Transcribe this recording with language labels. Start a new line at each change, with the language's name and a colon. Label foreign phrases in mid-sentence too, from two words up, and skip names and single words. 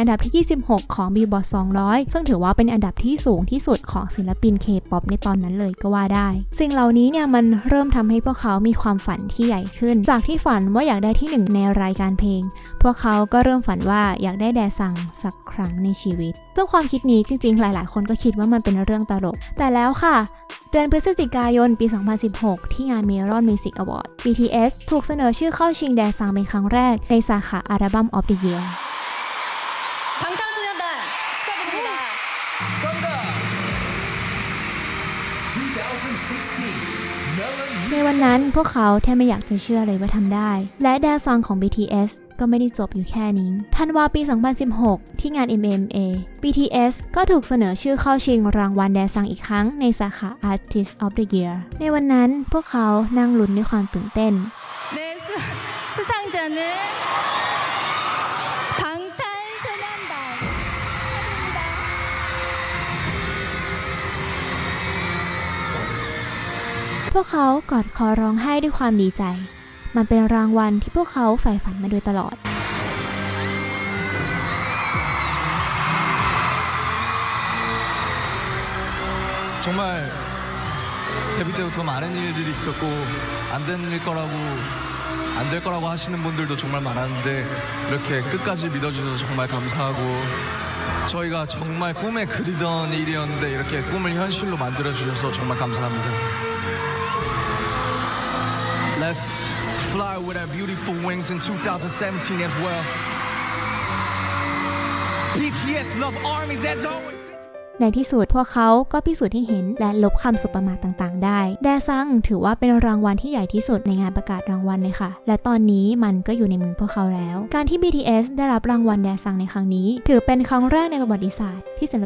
Thai: นดับที่26ของบิลบอร์ด200ซึ่งถือว่าเป็นอันดับที่สูงที่สุดของศิลปิน K-POP ในตอนนั้นเลยก็ว่าได้สิ่งเหล่านี้เนี่ยมันเริ่มทำให้พวกเขามีความฝันที่ใหญ่ขึ้นจากที่ฝันว่าอยากได้ที่1ในรายการเพลงพวกเขาก็เริ่มฝันว่าอยากได้แดซังสักครั้งในชีวิตซึ่งความคิดนี้จริงๆหลายๆคนก็คิดว่ามันเป็นเรื่องตลกแต่แล้วค่ะเดือนพฤศจิกายนปี 2016 ที่งาน Melon Music Award BTS ถูกเสนอชื่อเข้าชิงแดซังเป็นครั้งแรกในสาขาอัลบั้ม
English: of the Year
Korean: 방탄소년단 축하드립니다. 축하합니다.
Thai: ในวันนั้นพวกเขาแทบไม่อยากจะเชื่อเลยว่าทำได้และแดซังของ BTS ก็ไม่ได้จบอยู่แค่นี้ธันวาปี 2016 ที่งาน MMA BTS ก็ถูกเสนอชื่อเข้าชิงรางวัลแดซังอีกครั้งในสาขา
English: Artist of the Year
Thai: ในวันนั้นพวกเขานั่งลุ้นด้วยความตื่นเต้น
Korean: 네, 수상자는 방탄소년단.
Thai: พวกเขากอดคอร้องไห้ด้วยความดีใจมันเป็นรางวัลที่พวกเขาใฝ่ฝันมาโดยตลอด
Korean: 정말 데뷔 때부터 많은 일들이 있었고 안 될 거라고 하시는 분들도 정말 많았는데 이렇게 끝까지 믿어주셔서 정말 감사하고 저희가 정말 꿈에 그리던 일이었는데 이렇게 꿈을 현실로 만들어주셔서 정말 감사합니다.
English: Let's fly with our beautiful wings in 2017 as well. BTS love armies as always.
Thai: ในที่สุดพวกเขาก็พิสูจน์ให้เห็นและลบคำสุประมาทต่างๆได้แดซังถือว่าเป็นรางวัลที่ใหญ่ที่สุดในงานประกาศรางวัลเลยค่ะและตอนนี้มันก็อยู่ในมือพวกเขาแล้วการที่ BTS ได้รับรางวัลแดซังในครั้งนี้ถือเป็นครั้งแรกในประวัติศาสตร์ที่ศิล